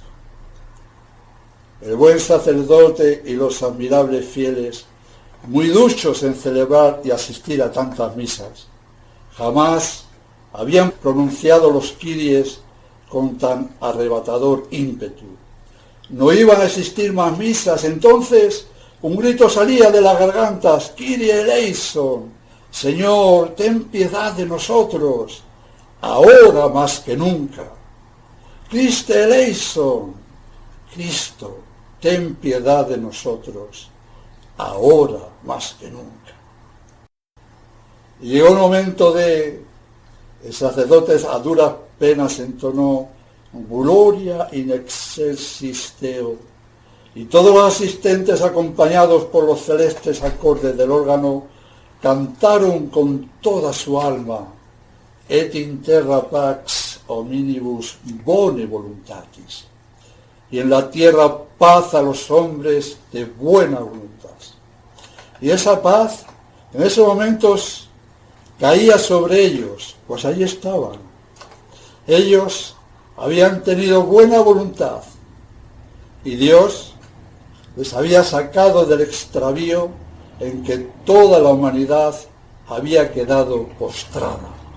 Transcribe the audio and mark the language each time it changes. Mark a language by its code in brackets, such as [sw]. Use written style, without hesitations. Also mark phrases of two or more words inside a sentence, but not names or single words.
[es] El buen sacerdote y los admirables fieles, muy duchos en celebrar y asistir a tantas misas, jamás habían pronunciado los Kyries con tan arrebatador ímpetu. No iban a existir más misas, entonces un grito salía de las gargantas: [la] Kyrie eleison, [es] Señor, ten piedad de nosotros, ahora más que nunca. [la] Christe eleison, [es] Cristo, ten piedad de nosotros, ahora más que nunca. Y llegó el momento el sacerdote a duras penas entonó [la] Gloria in excelsis Deo, [es] y todos los asistentes, acompañados por los celestes acordes del órgano, cantaron con toda su alma: [la] Et in terra pax hominibus bone voluntatis, [es] y en la tierra paz a los hombres de buena voluntad. Y esa paz en esos momentos caía sobre ellos, pues allí estaban. Ellos habían tenido buena voluntad y Dios les había sacado del extravío en que toda la humanidad había quedado postrada.